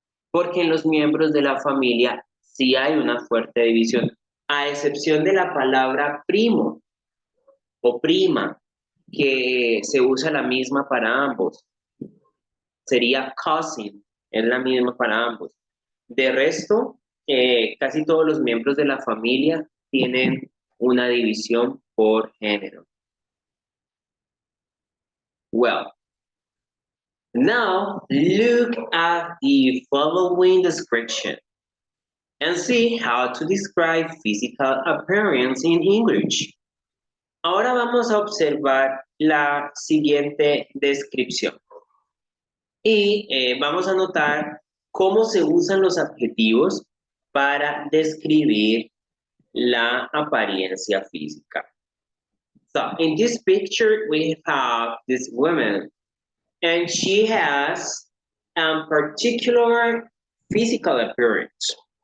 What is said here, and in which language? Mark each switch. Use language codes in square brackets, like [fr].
[es] porque en los miembros de la familia sí hay una fuerte división, a excepción de la palabra primo o prima, que se usa la misma para ambos, sería cousin, es la misma para ambos. De resto, casi todos los miembros de la familia tienen una división por género. [en] Well, now look at the following description and see how to describe physical appearance in English. [es] Ahora vamos a observar la siguiente descripción y vamos a notar cómo se usan los adjetivos para describir la apariencia física. [en] So, in this picture, we have this woman, and she has a particular physical appearance.